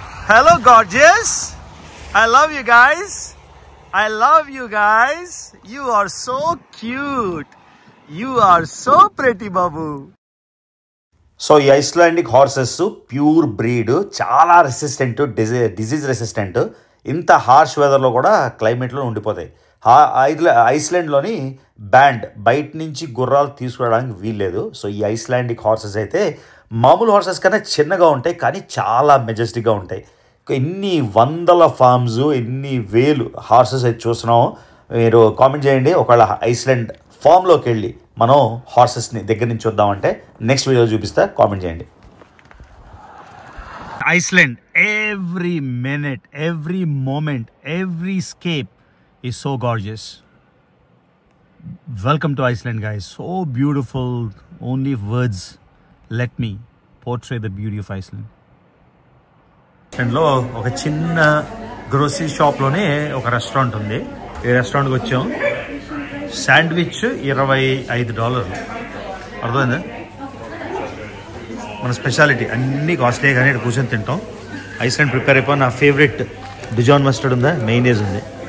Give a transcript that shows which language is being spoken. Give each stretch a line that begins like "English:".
English: Hello gorgeous, I love you guys, I love you guys, you are so cute, you are so pretty babu. So ఈ Icelandic horses pure breed, చాలా resistant, disease resistant.
Telugu: ఇంత harsh వెదర్లో కూడా క్లైమేట్లో ఉండిపోతాయి. ఐస్లాండ్లోని band బయట నుంచి గుర్రాలు తీసుకురావడానికి వీల్లేదు. సో ఈ ఐస్లాండిక్ హార్సెస్ అయితే మామూలు హార్సెస్ కన్నా చిన్నగా ఉంటాయి, కానీ చాలా మెజెస్టిక్గా ఉంటాయి. ఎన్ని వందల ఫార్మ్స్, ఎన్ని వేలు హార్సెస్ అయితే చూస్తున్నామో మీరు కామెంట్ చేయండి. ఒకవేళ ఐస్లాండ్ ఫామ్లోకి వెళ్ళి మనం హార్సెస్ని దగ్గర నుంచి చూద్దామంటే నెక్స్ట్ వీడియో చూపిస్తా, కామెంట్ చేయండి.
English: Iceland every minute, every moment, every scape is so gorgeous. Welcome to Iceland guys, so beautiful. Only words let me portray the beauty of Iceland.
Telugu: లో ఒక చిన్న గ్రోసరీ షాప్లోనే ఒక రెస్టారెంట్ ఉంది. ఈ రెస్టారెంట్కి వచ్చాం. శాండ్విచ్ $25. అర్థమైందా? మన స్పెషాలిటీ అన్నీ కాస్ట్లీ, కానీ ఇక్కడ కూర్చొని తింటాం. ఐస్లాండ్ ప్రిపేర్ అయిపోయి నా ఫేవరెట్ డిజాన్ మస్టర్డ్ ఉందా, మెయినేజ్ ఉంది.